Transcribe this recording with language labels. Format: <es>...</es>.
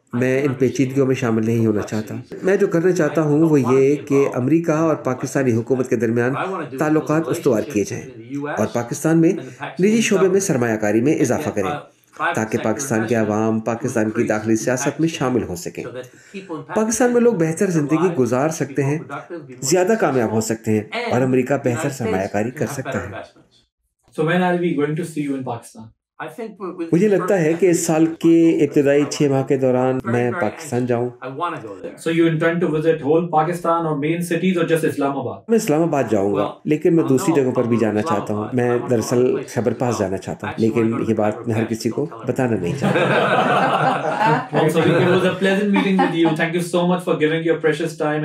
<ur>میں ان پیچیدگیوں میں شامل نہیں ہونا چاہتا. میں جو کرنا چاہتا ہوں وہ یہ کہ امریکہ اور پاکستانی حکومت کے درمیان تعلقات استوار کیے جائیں اور پاکستان میں نجی شعبے میں سرمایہ کاری میں اضافہ کریں تاکہ پاکستان کے عوام پاکستان کی داخلی سیاست میں شامل ہو سکیں. پاکستان میں لوگ بہتر زندگی گزار سکتے ہیں، زیادہ کامیاب ہو سکتے ہیں اور امریکہ بہتر سرمایہ کاری کر سکتا ہے.</ur> <en>So when are we going to see you in Pakistan?</en> <ur>مجھے لگتا ہے کہ اس سال کے ابتدائی 6 ماہ کے دوران میں پاکستان جاؤں.</ur> <en>So you intend to visit whole Pakistan or main cities or just Islamabad?</en> <ur>میں اسلام آباد جاؤں گا لیکن میں دوسری جگہوں پر بھی جانا چاہتا ہوں. میں دراصل خیبر پاس جانا چاہتا ہوں لیکن یہ بات میں ہر کسی کو بتانا نہیں چاہتا.</ur> <en>So it was a pleasant meeting with you. Thank you so much for giving your precious time.</en>